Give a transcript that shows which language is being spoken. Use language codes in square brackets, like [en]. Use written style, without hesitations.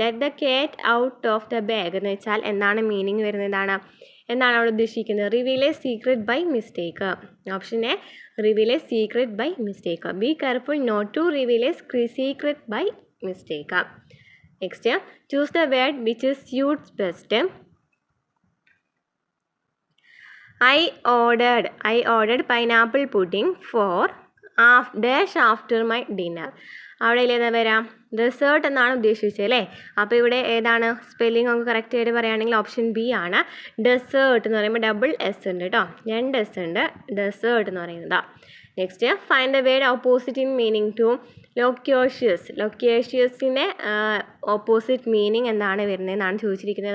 [en] let the cat out of the bag [ml] എന്ന് വെച്ചാൽ എന്താണ് മീനിങ് വരുന്നത്? എന്താണ് അവിടെ ഉദ്ദേശിക്കുന്നത്? [en] Reveal a secret by mistake. Option A, reveal a secret by mistake. Be careful not to reveal a secret by mistake. Next, choose the word which suits best. I ordered pineapple pudding for dash after my dinner. [ml] അവിടെ ഏതാ വരാം? Desert എന്നാണ് ഉദ്ദേശിച്ചത് അല്ലേ? അപ്പോൾ ഇവിടെ ഏതാണ് spelling ഒക്കെ കറക്റ്റ് ആയിട്ട് പറയുകയാണെങ്കിൽ ഓപ്ഷൻ ബി ആണ്. ഡെസേർട്ട് എന്ന് പറയുമ്പോൾ ഡബിൾ എസ് ഉണ്ട് കേട്ടോ, 2 എസ് ഉണ്ട്. ഡെസേർട്ട് എന്ന് പറയുന്നത്. [en] Next, find the word opposite in meaning to loquacious. [ml] ലൊക്യോഷ്യസിൻ്റെ opposite meaning എന്താണ് വരുന്നതെന്നാണ് ചോദിച്ചിരിക്കുന്നത്.